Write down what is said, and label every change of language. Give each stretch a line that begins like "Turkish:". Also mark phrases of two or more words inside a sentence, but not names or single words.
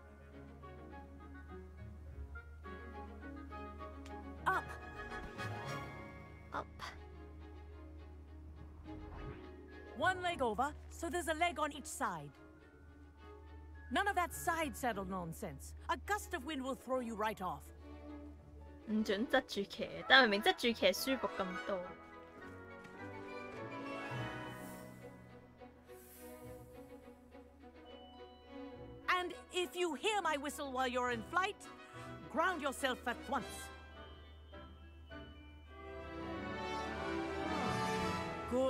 English: Up. Up. One leg over, so there's a leg on each side. None of that side saddle nonsense. A gust of wind will throw you right off.
Cantonese: 唔准側住騎，但明明側住騎舒服咁多。
English: And if you hear my whistle while you're in flight, ground yourself at once. Good.